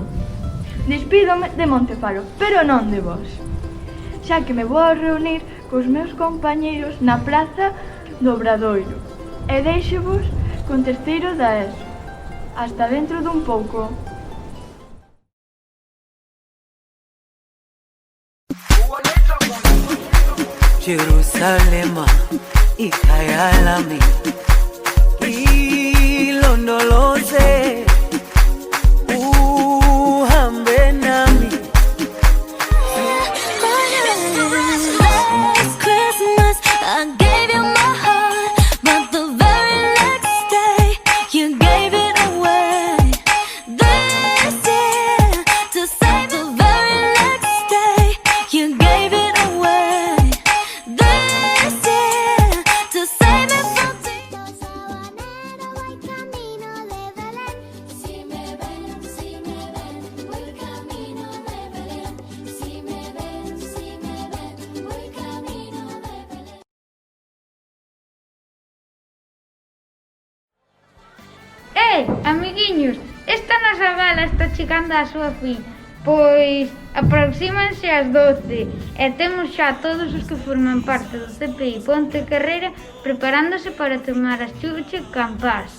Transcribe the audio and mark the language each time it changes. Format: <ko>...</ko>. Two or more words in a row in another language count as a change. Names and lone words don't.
<gl>Despídome de Montefaro, pero non de vos, xa que me vou a reunir cos meus compañeiros na praza do Obradoiro. E deixo-vos con terceiro da ESO. Hasta dentro dun pouco.</gl> <zu>Jerusalema ikayalami ilondoloze uhambe nami.</zu> <en>Last Christmas I gave you my heart, but the very next day you gave it away. This year, to save the very next day you gave it away. This year, to save me from</en> <es>Los habaneros voy camino de Belén. Si me ven, voy camino de Belén. Si me ven, voy camino de Belén.</es> <gl>Amiguiños, esta nosa gala está chegando á súa fin, pois aproxímanse as 12 e temos xa todos os que forman parte do CPI Ponte Carreira preparándose para tomar as chuche campás.</gl>